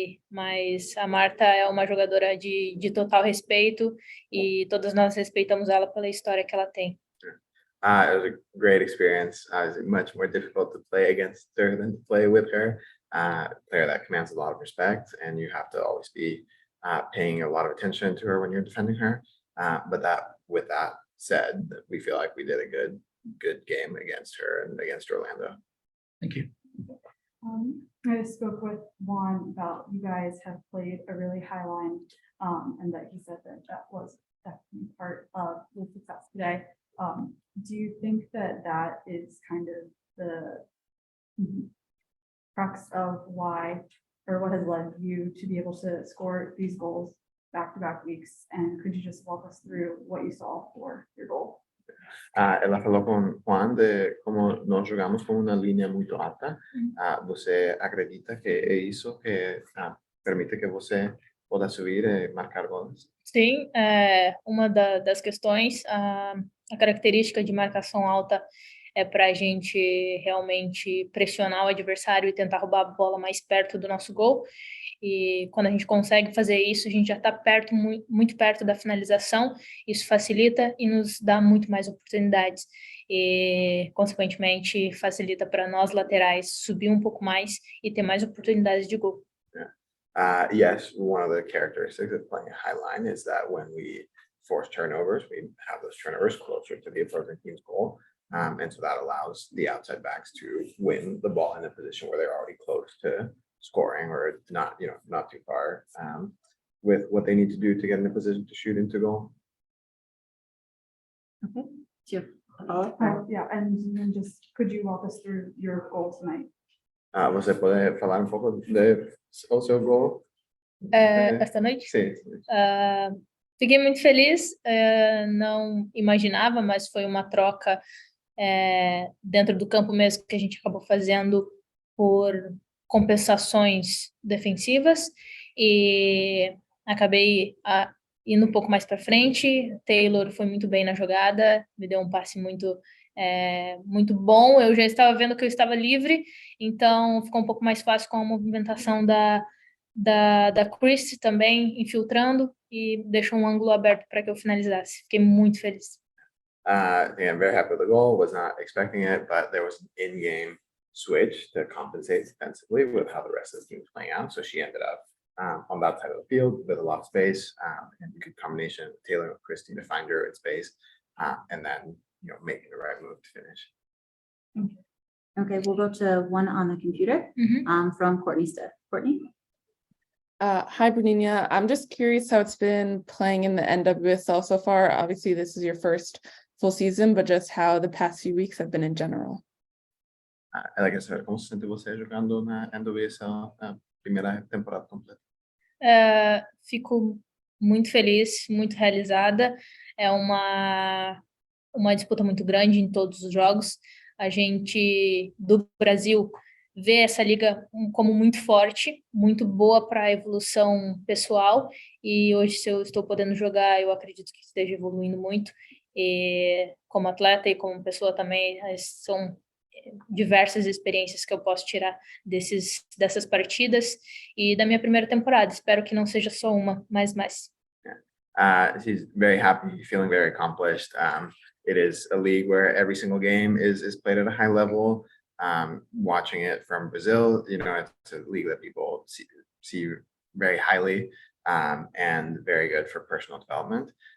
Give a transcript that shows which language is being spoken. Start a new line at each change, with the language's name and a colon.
Portuguese: Mas a Marta é uma jogadora de total respeito e todas nós respeitamos ela pela história que ela tem.
English: It was a great experience. It was much more difficult to play against her than to play with her. Player that commands a lot of respect, and you have to always be paying a lot of attention to her when you're defending her. With that said, we feel like we did a good game against her and against Orlando. Thank you. I spoke with Juan about you guys have played a really high line, and that he said that was definitely part of the success today. Do you think that is kind of the crux of why, or what has led you to be able to score these goals back-to-back weeks? And could you just walk us through what you saw for your goal?
Portuguese: Ela falou com Juan de como nós jogamos com uma linha muito alta. Você acredita que é isso que permite que você possa subir e marcar gols? Sim, uma das questões, a característica de marcação alta é para a gente realmente pressionar o adversário e tentar roubar a bola mais perto do nosso gol. E quando a gente consegue fazer isso, a gente já está muito perto da finalização. Isso facilita e nos dá muito mais oportunidades. E, consequentemente, facilita para nós laterais subir um pouco mais e ter mais oportunidades de gol.
English: Yes, one of the characteristics of playing a high line is that when we force turnovers, we have those turnovers closer to the opposing team's goal. And so that allows the outside backs to win the ball in a position where they're already close to scoring or not too far with what they need to do to get in a position to shoot into goal. Okay. Yeah, and then just could you walk us through your goal tonight?
Portuguese: Você pode falar um pouco do seu gol? Esta noite? Sim. Fiquei muito feliz, não imaginava, mas foi uma troca dentro do campo mesmo que a gente acabou fazendo por compensações defensivas e acabei indo um pouco mais para frente. Taylor foi muito bem na jogada, me deu um passe muito bom. Eu já estava vendo que eu estava livre, então ficou um pouco mais fácil com a movimentação da Chris também infiltrando e deixou um ângulo aberto para que eu finalizasse. Fiquei muito feliz.
English: I'm very happy with the goal. Was not expecting it, but there was an in-game switch to compensate defensively with how the rest of the team was playing out. So she ended up on that side of the field with a lot of space and a good combination of Taylor and Christine to find her in space and then making the right move to finish. Okay, we'll go to one on the computer from Courtney Stitt. Courtney? Hi, Bruninha. I'm just curious how it's been playing in the NWSL so far. Obviously, this is your first full season, but just how the past few weeks have been in general.
Portuguese: Ela quer saber como se sente você jogando na NWSL na primeira temporada completa. Fico muito feliz, muito realizada. É uma disputa muito grande em todos os jogos. A gente, do Brasil, vê essa liga como muito forte, muito boa para a evolução pessoal, e hoje, se eu estou podendo jogar, eu acredito que esteja evoluindo muito, e como atleta e como pessoa também, são diversas experiências que eu posso tirar dessas partidas e da minha primeira temporada. Espero que não seja só uma, mas mais.
English: She's very happy, feeling very accomplished. It is a league where every single game is played at a high level. Watching it from Brazil, it's a league that people see very highly, and very good for personal development.